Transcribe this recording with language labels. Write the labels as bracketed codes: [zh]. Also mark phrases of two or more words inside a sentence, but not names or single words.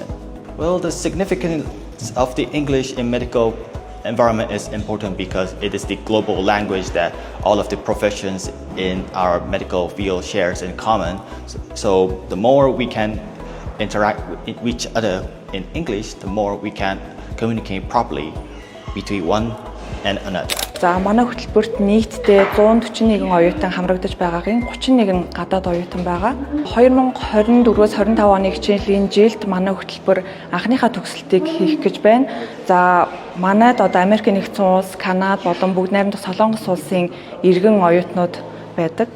[en] Well, the significance of the English in medical environment is important because it is the global language that all of the professions in our medical field shares in common. So the more we can interact with each other in English, the more we can communicate properly between one and another. [mn] За манай хөтөлбөрт нийтдээ 141 оюутан хамрагдаж байгаагийн 31 гадаад оюутан байгаа. 2024-өөс 25 оны хичээлийн жилд манай хөтөлбөр анхныхаа төгсөлтийг хийх гэж байна. За манайд одоо Америкийн нэгдсэн улс, Канада болон бүгд найрамдах Солонгос улсын иргэн оюутнууд байдаг.